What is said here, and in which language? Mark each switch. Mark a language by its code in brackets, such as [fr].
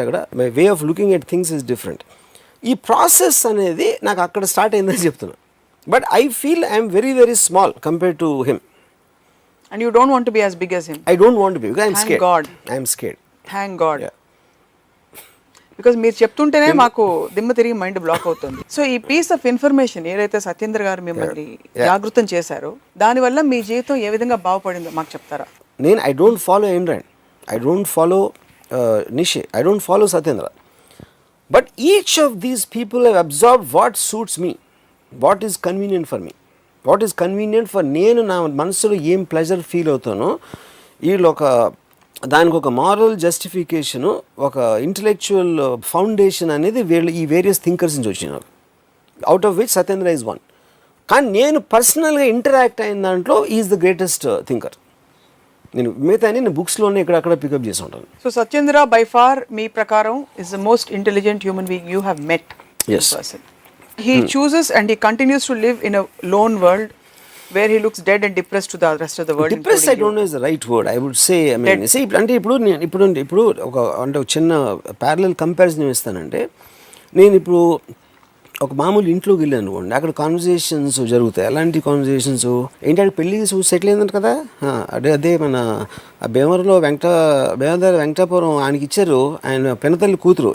[te] అక్కడ [en] My way of looking at things is different. [te] ఈ process అనేది నాకు అక్కడ స్టార్ట్ అయిందని చెప్తున్నా. [en] But I feel I'm very very small compare to him. And you don't want to be as big as him. I don't want to be because I'm Thank scared. God. I'm scared. Thank God. Yeah. [te] Because మీరు చెప్తుంటేనే మాకు దిమ్మ తిరిగి mind block అవుతుంది. So ఈ piece of information ఏదైతే సత్యేంద్ర గారు మిమ్మల్ని జాగృతం చేశారో, దానివల్ల మీ జీవితం ఏ విధంగా బాగుపడిందో మాకు చెప్తారా? [en] నేను I don't follow Android, I don't follow Nietzsche, I don't follow Satyendra. But each of these people have observed what suits me, what is convenient for me, what is convenient for [te] నేను నా మనసులో ఏం ప్లెజర్ ఫీల్ అవుతానో. వీళ్ళు ఒక దానికి ఒక moral justification, ఒక intellectual foundation అనేది వీళ్ళు ఈ వేరియస్ థింకర్స్ నుంచి వచ్చినారు, out of which Satyendra is one. కానీ నేను పర్సనల్గా ఇంటరాక్ట్ అయిన దాంట్లో ఈజ్ ద గ్రేటెస్ట్ థింకర్. నేను మిగతా నేను బుక్స్లోనే ఇక్కడక్కడ పికప్ చేసి ఉంటాను. [en] So Satyendra by far మీ ప్రకారం is the most intelligent human being you have met. Yes. He chooses and he continues to live in a lone world where he looks dead and depressed to the rest of the world. Depressed I don't know is the right word. I would say, I mean, see, [te] అంటే ఇప్పుడు ఒక అంటే ఒక చిన్న parallel comparison ఇస్తానంటే, నేను ఇప్పుడు ఒక మామూలు ఇంట్లోకి వెళ్ళాను అనుకోండి, అక్కడ కాన్వర్జేషన్స్ జరుగుతాయి. అలాంటి కాన్వర్జేషన్స్ ఏంటి, అక్కడ పెళ్ళి సెటిల్ అయిందంట కదా, అదే మన భీమవరంలో వెంకటాపురం ఆయనకి ఇచ్చారు, ఆయన పెనతల్లి కూతురు.